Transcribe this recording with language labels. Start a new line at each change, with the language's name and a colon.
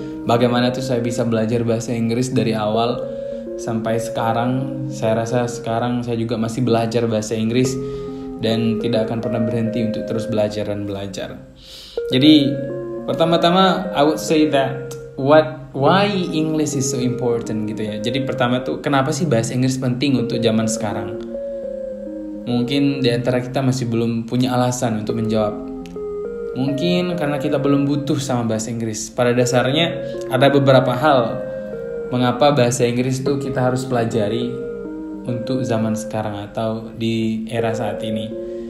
Indonesian: Bagaimana tuh saya bisa belajar bahasa Inggris dari awal sampai sekarang. Saya rasa sekarang saya juga masih belajar bahasa Inggris dan tidak akan pernah berhenti untuk terus belajar dan belajar. Jadi pertama-tama
English: I would say that why English is so important
Indonesian: gitu ya. Jadi pertama tuh kenapa sih bahasa Inggris penting untuk zaman sekarang? Mungkin di antara kita masih belum punya alasan untuk menjawab. Mungkin karena kita belum butuh sama bahasa Inggris. Pada dasarnya ada beberapa hal mengapa bahasa Inggris tuh kita harus pelajari untuk zaman sekarang atau di era saat ini.